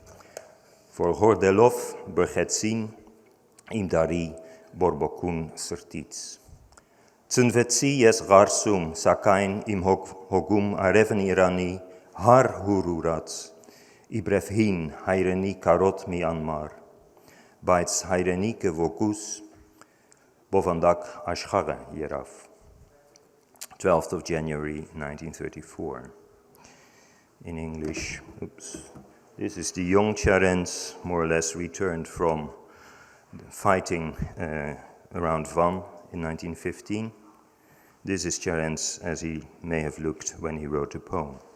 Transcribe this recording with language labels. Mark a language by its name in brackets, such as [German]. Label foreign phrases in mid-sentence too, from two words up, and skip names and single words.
[Armenian] որ հորդելով բրխեցին իմ դարի բորբոքուն սրտից։ Ծնվեցի ես Ղարսում, սակայն իմ հոգում արևն Իրանի հար հուրուրած, իբրև հին հայրենի կարոտ մի անմար, բայց հայրենիքը ոգուս բովանդակ աշխարհը երավ. [English] 12th of January 1934. In English, this is the young Cerenț, more or less returned from fighting around Van in 1915. This is Cerenț as he may have looked when he wrote the poem.